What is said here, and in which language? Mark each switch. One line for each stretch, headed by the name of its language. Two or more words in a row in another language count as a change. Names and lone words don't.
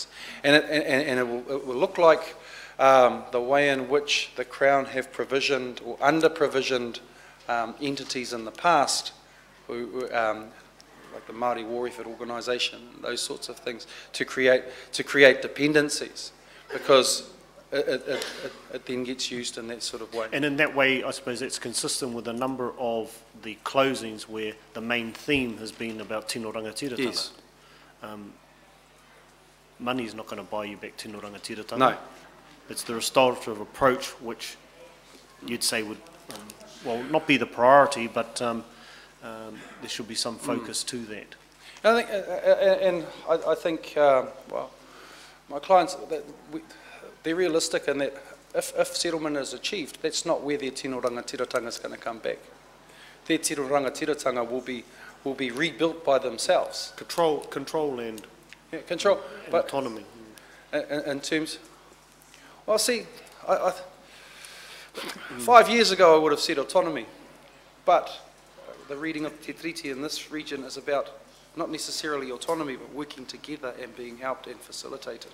English: And it will look like the way in which the Crown have provisioned or under-provisioned entities in the past, like the Māori War Effort Organisation, those sorts of things, to create dependencies, because it then gets used in that sort of way. And in that way, I suppose it's consistent with a number of the closings where the main theme has been about
Māori: tino rangatiratanga.
English: Yes. Money is not going to buy you back
Māori: tino rangatiratanga.
English: No. It's the restorative approach which you'd say would, well, not be the priority, but there should be some focus to that. I think, well, my clients, they're realistic in that if settlement is achieved, that's not where their
Māori: tino rangatiratanga
English: is going to come back. Their
Māori: tino rangatiratanga
English: will be rebuilt by themselves. Control and control, but autonomy. In terms, well, see, 5 years ago I would have said autonomy, but the reading of Te Treaty in this region is about not necessarily autonomy, but working together and being helped and facilitated.